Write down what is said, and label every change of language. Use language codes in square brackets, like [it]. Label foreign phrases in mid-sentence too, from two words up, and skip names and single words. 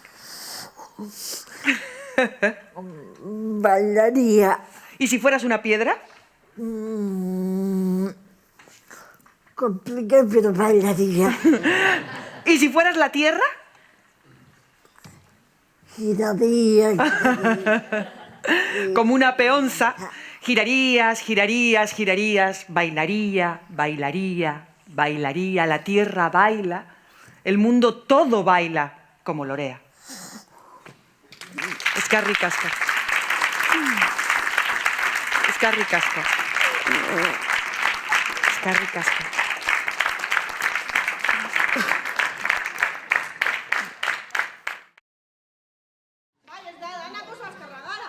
[es] Bailaría. ¿Y si fueras una piedra? Complicado, pero bailaría. ¿Y si fueras la tierra? Giraría. Como una peonza. Girarías, girarías, girarías. Bailaría, bailaría, bailaría. La tierra baila. El mundo todo baila como lorea. [eu] Escarri casca. Escarri casca. Escarri casca. Bai, ez da, danak oso azkarra gara.